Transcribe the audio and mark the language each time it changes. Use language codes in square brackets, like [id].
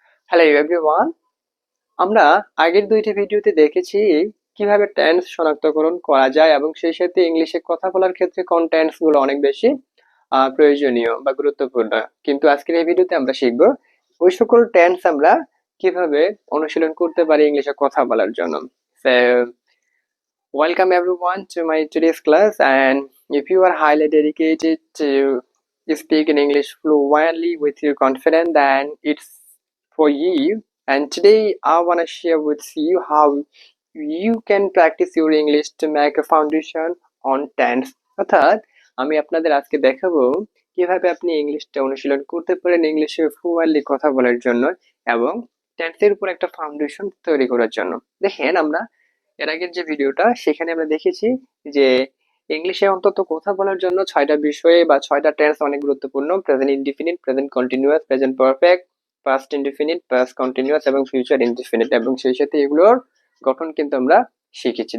[bn] Hello everyone, আমরা আগের দুইটি ভিডিওতে দেখেছি কিভাবে টেন্স শনাক্তকরণ করা যায় এবং সেই সাথে ইংলিশে কথা বলার ক্ষেত্রে কোন টেন্স গুলো অনেক বেশি প্রয়োজনীয় বা গুরুত্বপূর্ণ। কিন্তু আজকের এই ভিডিওতে আমরা শিখব ওই সকল টেন্স আমরা কিভাবে অনুশীলন করতে পারি ইংলিশে কথা বলার জন্য। [en] So, welcome everyone to my today's class, and if you are highly dedicated to speak in English fluently with your confidence, then it's for you. And today I want to share with you how you can practice your English to make a foundation on tense. [bn] অর্থাৎ আমি আপনাদের আজকে দেখাবো কিভাবে আপনি ইংলিশটা অনুশীলন করতে পারেন ইংলিশে ফ্লুয়েন্টলি কথা বলার জন্য এবং টেন্সের উপর একটা ফাউন্ডেশন তৈরি করার জন্য। দেখেন, আমরা এর আগের যে ভিডিওটা সেখানে আমরা দেখেছি যে ইংলিশে অন্তত কথা বলার জন্য 6টা বিষয় বা 6টা টেন্স অনেক গুরুত্বপূর্ণ: present indefinite, present continuous, present perfect, past indefinite, past continuous এবং ফিউচার ইনডিফিনিট, এবং সেই সাথে এগুলোর গঠন কিন্তু আমরা শিখেছি।